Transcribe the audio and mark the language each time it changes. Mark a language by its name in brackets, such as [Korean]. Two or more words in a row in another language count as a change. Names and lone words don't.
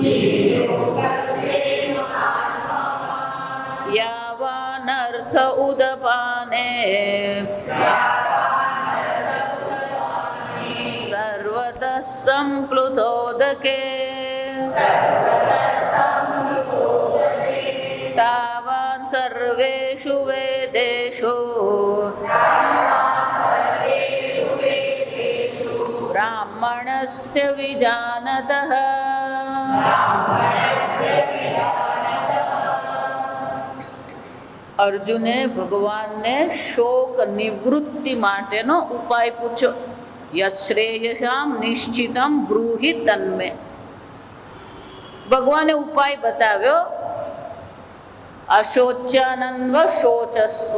[Sanskrit] यावानर्थ उदपाने सर्वतः सम्प्लुतोदके तावान् सर्वेषु वेदेषु ब्राह्मणस्य विजानतः। [Gujarati] અર્જુને ભગવાનને શોક નિવૃત્તિ માટેનો ઉપાય પૂછ્યો. [Sanskrit] યત શ્રેયસામ નિશ્ચિતમ બ્રૂહિ તન્મે. [Gujarati] ભગવાને ઉપાય બતાવ્યો. [Sanskrit] અશોચ્યાનંદ શોચસ્વ.